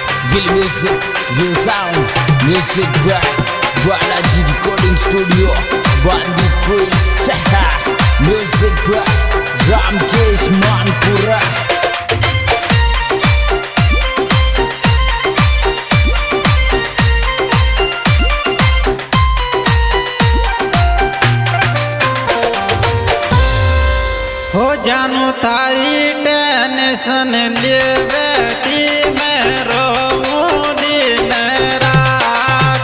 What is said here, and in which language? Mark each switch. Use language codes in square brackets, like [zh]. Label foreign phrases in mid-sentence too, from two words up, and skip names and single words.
[en] Will music, will sound, music by Balaji Recording Studio, Bandi Quiz, music by Ramkesh Manpura. [raj] हो जानू थारी टेंशन ले बैठी मैं रोऊं दिन रात।